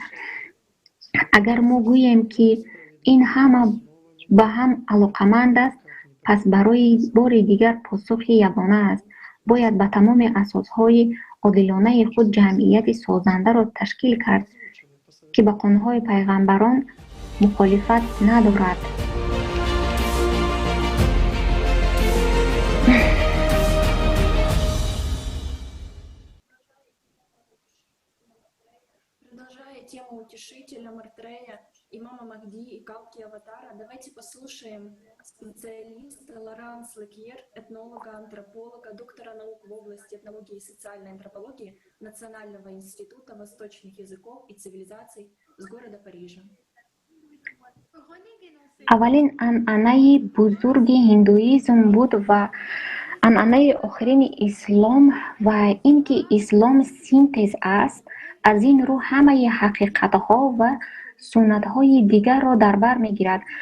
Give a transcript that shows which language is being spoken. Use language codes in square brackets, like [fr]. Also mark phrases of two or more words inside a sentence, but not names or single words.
[fa] اگر ما گوییم که این همه به هم علاقمند است، پس برای بار دیگر پاسخ یگانه است. باید به تمام اساسهای عادلانه خود جمعیت سازنده را تشکیل کرد که به قانون‌های پیغمبران مخالفت ندارد. [ru] Продолжая тему утешителя Мартрея, имама Махди и Калки Аватара, давайте послушаем специалиста Лоранс Лекьер, этнолога, антрополога, доктора наук в области этнологии и социальной антропологии Национального института восточных языков и цивилизаций с города Парижа. [fa] اولین عنعنه بزرگ هندویزم بود و عنعنه آخرین اسلام و اینکه اسلام سینتز است. از این رو همه حقیقت‌ها و سنت‌های دیگر را در بر می‌گیرد.